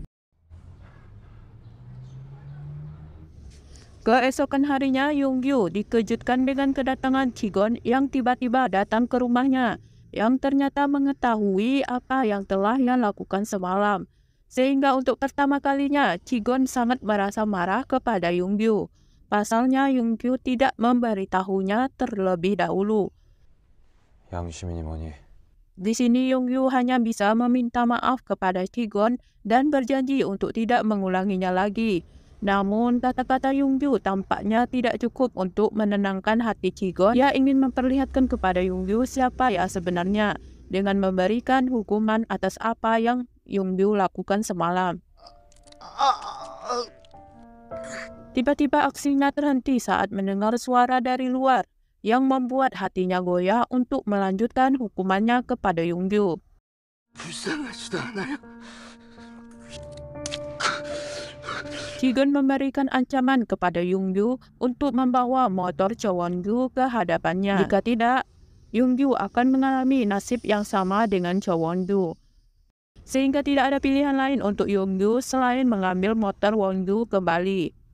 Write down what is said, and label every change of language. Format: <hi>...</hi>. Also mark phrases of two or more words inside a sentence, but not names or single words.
<id>Keesokan harinya, Yeonggu dikejutkan dengan kedatangan Ji-gon yang tiba-tiba datang ke rumahnya, yang ternyata mengetahui apa yang telah ia lakukan semalam. Sehingga untuk pertama kalinya, Ji-gon sangat merasa marah kepada Yeonggu. Pasalnya, Yeonggu tidak memberitahunya terlebih dahulu.</id> <ko>양심이니 뭐니?</ko> <id>Di sini Yeonggu hanya bisa meminta maaf kepada Ji-gon dan berjanji untuk tidak mengulanginya lagi. Namun, kata-kata Yeonggu tampaknya tidak cukup untuk menenangkan hati Ji-gon. Ia ingin memperlihatkan kepada Yeonggu siapa ia sebenarnya dengan memberikan hukuman atas apa yang Yeonggu lakukan semalam. Tiba-tiba aksinya terhenti saat mendengar suara dari luar yang membuat hatinya goyah untuk melanjutkan hukumannya kepada Yeonggu.</id> <ko>불쌍하지도 않아요?</ko> <id>Ji-gon memberikan ancaman kepada Yeonggu untuk membawa motor Cho Won-gyu ke hadapannya. Jika tidak, Yeonggu akan mengalami nasib yang sama dengan Cho Won-gyu. Sehingga tidak ada pilihan lain untuk Yeonggu selain mengambil motor Won-gyu kembali.</id>